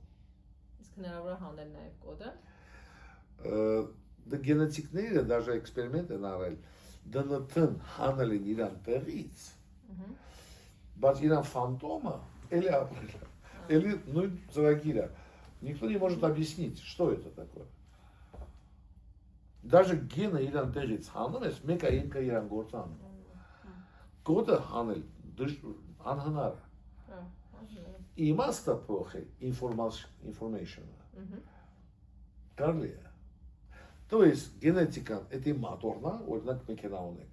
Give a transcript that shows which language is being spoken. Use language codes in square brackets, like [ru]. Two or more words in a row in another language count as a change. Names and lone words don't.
[hy] Իսկ հնարավոր է հանել նաև կոդը։ Դե գենետիկները դաժե էքսպերիմենտ են արել, ԴՆԹ-ն հանել են իրան տեղից, բայց իրան фантома էլի ապրել է, էլի նույն ծրագիրը, [ru] никто не может объяснить, что это такое. [hy] Даже գենը իրան տեղից հանում ես, մեկը ինքը իրան գործանում։ Կոդը հանել անհնար է։ Իմաստը փոխել information-ը։ Կարելի է։ [ru] То есть [hy] գենետիկան էդի մատորնա, օրինակ մեքենա ունեք,